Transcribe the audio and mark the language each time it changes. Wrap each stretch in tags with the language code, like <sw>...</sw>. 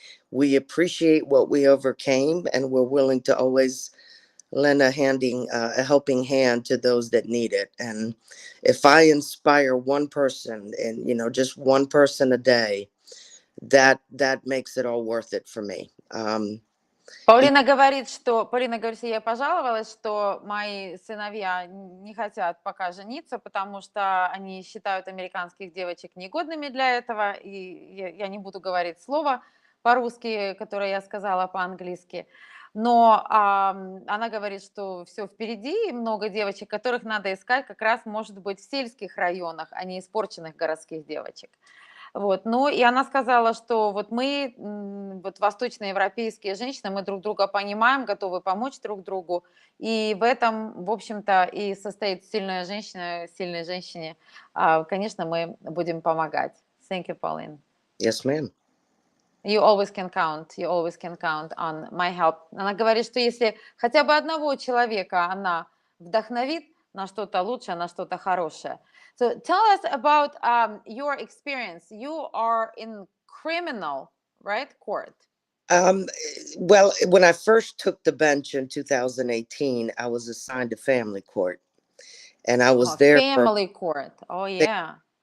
<en>We appreciate what we overcame, and we're willing to always lend a helping hand to those that need it. And if I inspire one person, and just one person a day, that makes it all worth it for me.</en> <ru>Полина говорит, что я пожаловалась, что мои сыновья не хотят пока жениться, потому что они считают американских девочек негодными для этого, и я не буду говорить слово по-русски, которое я сказала по-английски. Но она говорит, что все впереди, и много девочек, которых надо искать как раз, может быть, в сельских районах, а не испорченных городских девочек. Вот, ну, и она сказала, что вот мы, вот восточноевропейские женщины, мы друг друга понимаем, готовы помочь друг другу, и в этом, в общем-то, и состоит сильная женщина, сильной женщине. Конечно, мы будем помогать.</ru> <en>Thank you, Pauline. Yes, ma'am. You always can count on my help.</en> <ru>Она говорит, что если хотя бы одного человека она вдохновит на что-то лучшее, на что-то хорошее.</ru> <en>So tell us about your experience. You are in criminal, right, court. Well, when I first took the bench in 2018, I was assigned to family court, and I was there family court. Oh, yeah.</en>